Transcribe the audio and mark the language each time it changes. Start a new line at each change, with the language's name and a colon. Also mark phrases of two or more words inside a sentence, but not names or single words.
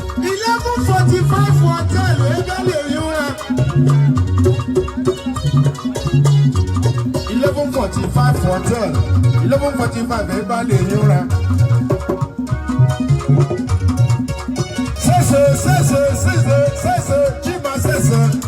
English: Eleven forty-five hotel,
Igbo: ebe a na-ehi ụra.
English: Eleven forty-five hotel, eleven forty-five
Igbo: ebe a na-ehi ụra. Sese, sese, sese, sese, Chima sese.